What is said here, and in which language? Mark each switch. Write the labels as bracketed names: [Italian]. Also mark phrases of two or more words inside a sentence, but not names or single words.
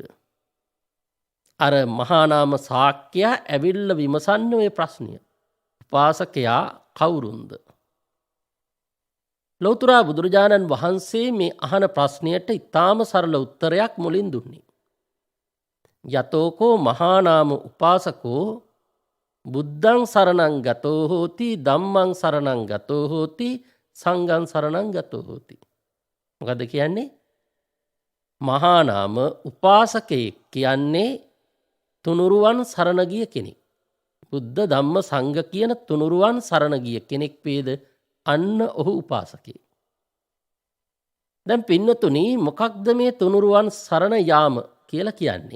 [Sinhala] අර මහා නාම ශාක්‍යයා ඇවිල්ලා විමසන්න ඔය ප්‍රශ්නය. උපාසකයා කවුරුන්ද? ලෞතර බුදුරජාණන් වහන්සේ මේ අහන ප්‍රශ්නයට ඉතාම සරල උත්තරයක් මුලින් දුන්නේ. [Pali] යතෝකෝ මහා නාම උපාසකෝ බුද්ධං සරණං ගතෝ හෝති, ධම්මං සරණං ගතෝ හෝති, සංඝං සරණං ගතෝ හෝති. [Sinhala] මොකද කියන්නේ? මහා නාම උපාසකයෙක් කියන්නේ තුනුරුවන් සරණ ගිය කෙනෙක්. බුද්ධ ධම්ම සංඝ කියන තුනුරුවන් සරණ ගිය කෙනෙක් වේද අන්න ඔහු උපාසකයෙක්. දැන් පින්නතුනි, මොකක්ද මේ තුනුරුවන් සරණ යාම කියලා කියන්නේ?